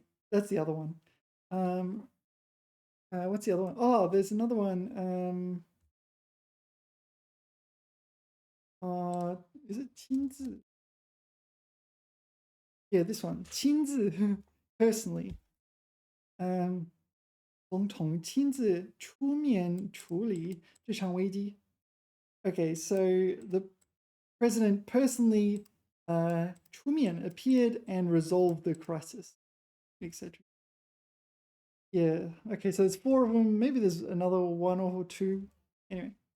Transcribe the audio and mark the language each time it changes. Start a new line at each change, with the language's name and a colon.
English: That's the other one. What's the other one? Oh, there's another one. Is it 亲自? Yeah, this one. 亲自 personally.
Chinese: 总统亲自出面处理这场危机.
English: Okay, so the president personally 出面 appeared and resolved the crisis, etc. Yeah, okay, so there's 4 of them. Maybe there's another 1 or 2. Anyway.